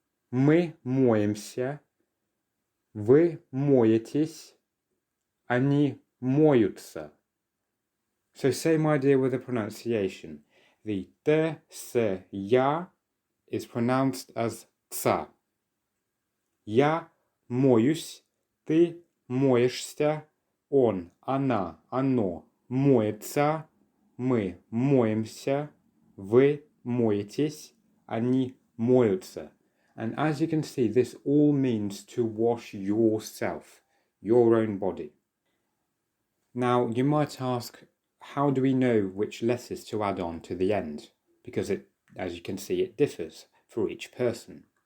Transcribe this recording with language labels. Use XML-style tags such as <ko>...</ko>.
<ru>Мы моемся. Вы моетесь, они моются.</ru> <en>So same idea with the pronunciation. The t, s, ya is pronounced as ца.</en> <ru>Я моюсь, ты моешься, он, она, оно моется, мы моемся, вы моетесь, они моются.</ru> <en>And as you can see, this all means to wash yourself, your own body. Now, you might ask, how do we know which letters to add on to the end? Because as you can see, it differs for each person.</en>